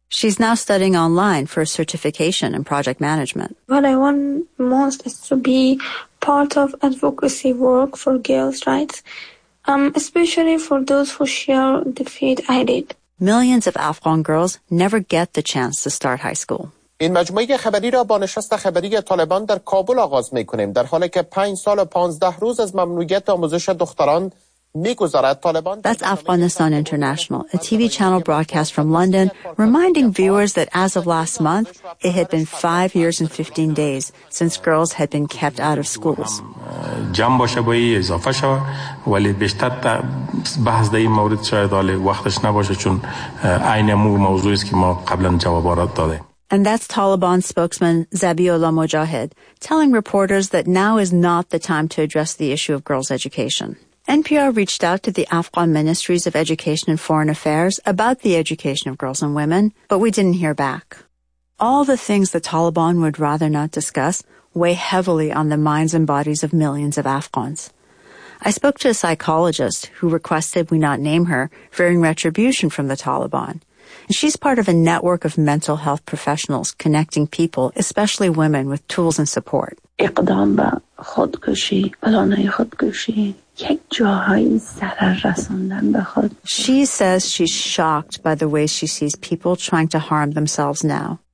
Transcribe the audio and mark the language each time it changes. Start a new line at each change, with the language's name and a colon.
English: She's now studying online for a certification in project management. What I want most is to be part of advocacy work for girls' rights, especially for those who share the fate I did. Millions of Afghan girls never get the chance to start high school.
Persian: این مجموعه خبری را با نشست خبری طالبان در کابل آغاز می‌کنیم. در حالی که 5 سال و 15 روز از ممنوعیت آموزش دختران می‌گذرد، طالبان.
English: That's Afghanistan International, a TV channel broadcast from London, reminding viewers that as of last month, it had been 5 years and 15 days since girls had been kept out of schools.
Persian: جمع باشه با این اضافه شو، ولی بیشتر بحث در این مورد شاید حالا وقتش نباشه چون عین موضوعی است که ما قبلا جواب داده.
English: And that's Taliban spokesman Zabiullah Mujahid telling reporters that now is not the time to address the issue of girls' education. NPR reached out to the Afghan Ministries of Education and Foreign Affairs about the education of girls and women, but we didn't hear back. All the things the Taliban would rather not discuss weigh heavily on the minds and bodies of millions of Afghans. I spoke to a psychologist who requested we not name her, fearing retribution from the Taliban. She's part of a network of mental health professionals connecting people, especially women, with tools and support.
Persian: اقدام به خودکشی، پلان خودکشی، یک جاهای ضرر رساندن به خود.
English: She says she's shocked by the way she sees people trying to harm themselves now.